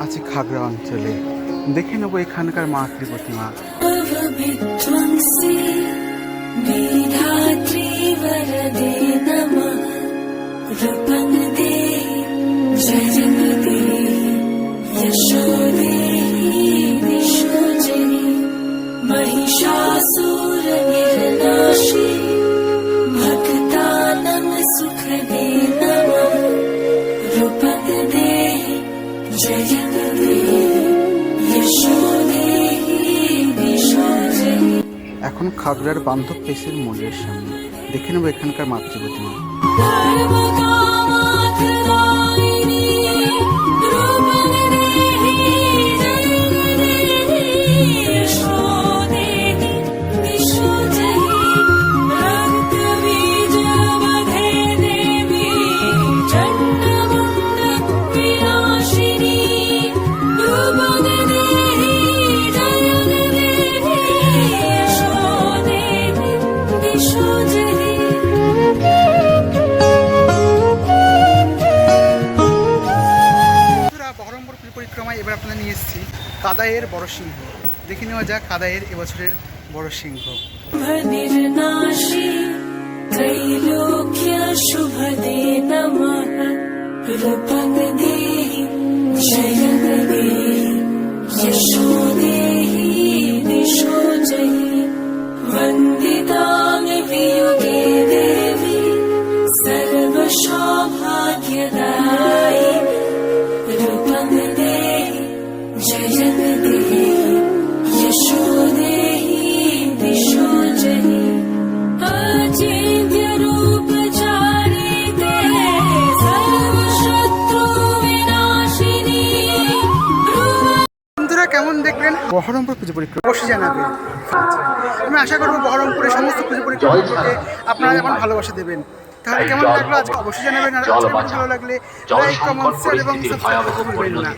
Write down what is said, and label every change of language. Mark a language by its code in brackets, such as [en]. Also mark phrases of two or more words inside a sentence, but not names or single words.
[bn] খাগড়া অঞ্চলে। দেখে নেবো এখানকার মাতৃ প্রতিমা। [sa] विध्वंसी विधात्री वरदे नमः रूपं देहि जयं देहि यशो देहि दिशो जयि महिषासुरनिर्नाशी भक्तानां सुखदे नमः रूपं देहि जयं देहि यशो देहि दिशो जयि। [bn] এখন খাগড়ার বান্ধব পেশের মন্দিরের সামনে। দেখে নেবো এখানকার মাতৃ প্রতিমা। [sa] धर्मकामार्थदायिनी रूपं देहि जयं देहि यशो देहि दिशो जयि रक्तबीजवधे देवी चण्डमुण्डविनाशिनी रूपं देहि जयं देहि यशो देहि दिशो जयि। [bn] বহরমপুর পরিক্রমায় এবার আপনাদের নিয়ে এসেছি কাদাইয়ের বড় সিংহ। দেখে নেওয়া যাক কাদাইয়ের এবছরের বড় সিংহ। [sa] निर्नाशी त्रैलोक्य शुभदे नमः रूपं देहि जयं देहि यशो देहि दिशो जयि वन्दितां वियुगे देवी सर्वसौभाग्यदायिनी रूपं देहि जयं देहि यशो देहि दिशो जयि अचिन्त्य रूपचारिते सर्वशत्रु विनाशिनी [bn] বন্ধুরা কেমন দেখলেন বহরমপুর পুজো পরিক্রমা? অবশ্যই জানাবেন। আমি আশা করবো বহরমপুরের সমস্ত পুজো পরিক্রমাকে আপনারা যেমন ভালোবাসা দেবেন। তাহলে কেমন লাগলো আজকে অবশ্যই জানাবেন। আর আজকে ভালো লাগলে লাইক, কমেন্ট, শেয়ার এবং সাবস্ক্রাইব করতে ভুলবেন না।